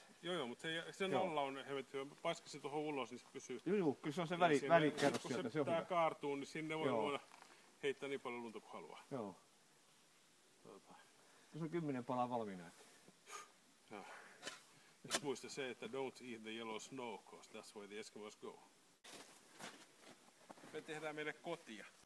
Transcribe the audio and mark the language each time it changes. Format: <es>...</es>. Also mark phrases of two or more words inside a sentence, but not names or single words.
<fi>Joo, mutta se nolla on hemmetty. Paiska se tuohon ulos, niin se pysyy. Joo, kyllä se on se välikerros sieltä, se on hyvä. Kun tää kaartuu, niin sinne voi heittää niin paljon lunta kuin haluaa. Joo. Tässä on 10 palaa valmiina. Joo. Ja muista se, että</fi> <en>don't eat the yellow snow, cause that's where the Eskimos go.</en> <fi>Me tehdään meille kotia.</fi>